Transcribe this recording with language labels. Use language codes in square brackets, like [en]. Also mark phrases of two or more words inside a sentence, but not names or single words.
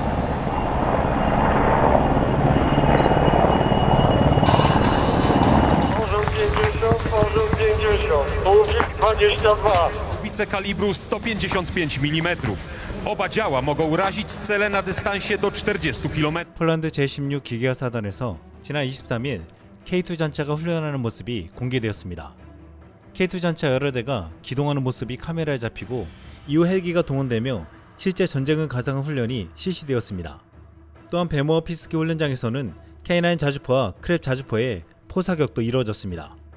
[pl] Orzeł 50, ołowik 22. Haubice kalibru 155 mm. Oba działa mogą razić cele na dystansie do 40 km. [ko] 폴란드 제16 기계화 사단에서 지난 23일 K2 전차가 훈련하는 모습이 공개되었습니다. K2 전차 여러 대가 기동하는 모습이 카메라에 잡히고 이후 헬기가 동원되며 실제 전쟁을 가상한 훈련이 실시되었습니다. 또한 배모어 피스키 훈련장에서는 K9 자주포와 크랩 자주포의 포사격도 이루어졌습니다.